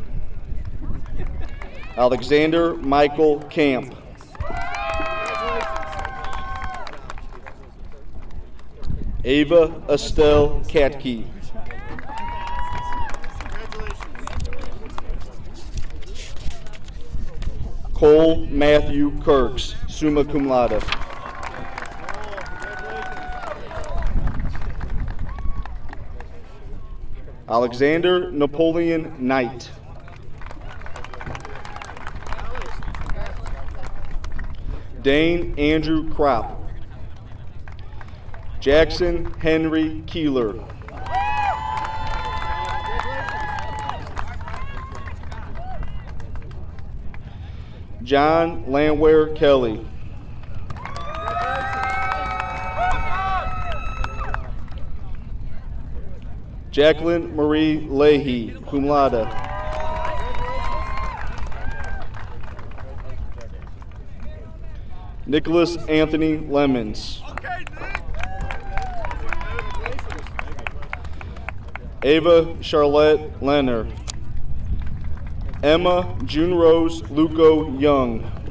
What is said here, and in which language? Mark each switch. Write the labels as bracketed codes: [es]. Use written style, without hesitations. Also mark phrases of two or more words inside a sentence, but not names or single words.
[en] Alexander Michael Camp. Ava Estelle Katke. Cole Matthew Kirks, [la] summa cum laude. [en] Alexander Napoleon Knight. Dane Andrew Kropp. Jackson Henry Keeler. John Landwehr Kelly. Jacqueline Marie Leahy, [la] cum laude. [en] Nicholas Anthony Lemons. Ava Charlotte Lenner. Emma June Rose Luco Young.